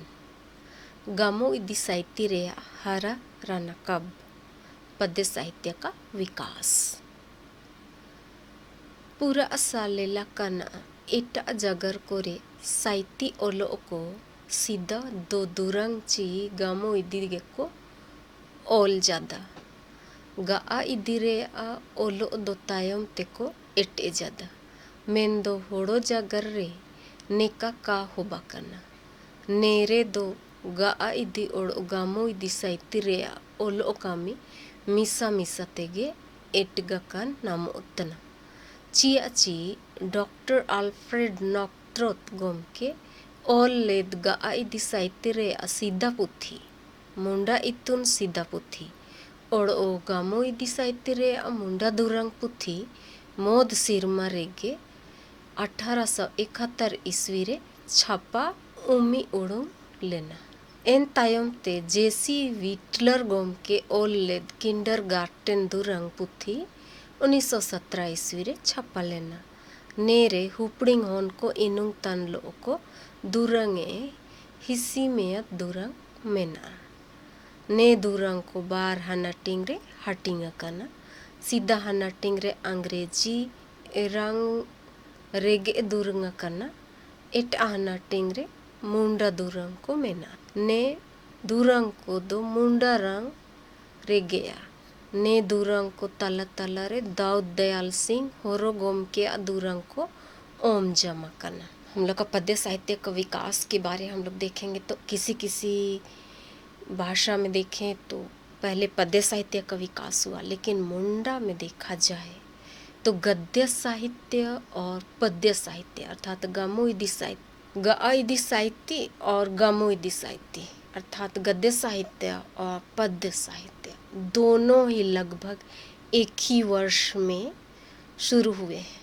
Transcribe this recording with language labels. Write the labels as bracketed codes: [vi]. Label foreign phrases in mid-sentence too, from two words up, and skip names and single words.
[unr] गमो इदि साहित्य हरा रनकब। [hi] पद्य साहित्य का विकास। [unr] पूरा सालेला कना एटा जगर कोरे साहित्य ओलो को सीधा दो दुरंग ची गमो इदि गेको ओल जादा गा इदिरे ओलो दो तायम तेको एटे जादा मेन दो होड़ो जागर रे नेका का होबा कना नेरे दो गा इदि ओड़ो गामो इदि साहित्य रे ओलो कामी मिसा मिसा तेगे एटगा कान नामो उतना चिया ची डॉक्टर अल्फ्रेड नॉक्ट्रोथ गोमके ओल लेद गा इदि साहित्य रे सीधा पुथी मुंडा इतुन सीधा पुथी और ओ गामो इदि साहित्य रे मुंडा दुरंग पुथी मोद सिरमा रेगे 1871 ईस्वी रे छापा उमी उड़ुम लेना एन तायम ते जेसी विटलर गोम के ओल लेद किंडर गार्टन दुरंग पुथी 1917 ईस्वी रे छापा लेना नेरे हुपड़िंग होन को इनुंग तन लो को दुरंगे हिसी में दुरंग मेना ने दुरंग को बार हनाटिंग रे हटिंग कना सीधा हनाटिंग रे अंग्रेजी रंग रेगे दुरंग कना एट हनाटिंग रे मुंडा दुरंग को मेना ने दुरंग को दो मुंडा रंग रेगेया ने दुरंग को तला तला रे दाऊद दयाल सिंह होरो गोम के दुरंग को ओम [hi] जमा करना। हम लोग का पद्य साहित्य का विकास के बारे हम लोग देखेंगे तो किसी भाषा में देखें तो पहले पद्य साहित्य का विकास हुआ, लेकिन मुंडा में देखा जाए तो गद्य साहित्य और पद्य साहित्य अर्थात गमोइदी साहित्य और गमोइदी साहित्य अर्थात गद्य साहित्य और पद्य साहित्य दोनों ही लगभग एक ही वर्ष में शुरू हुए हैं।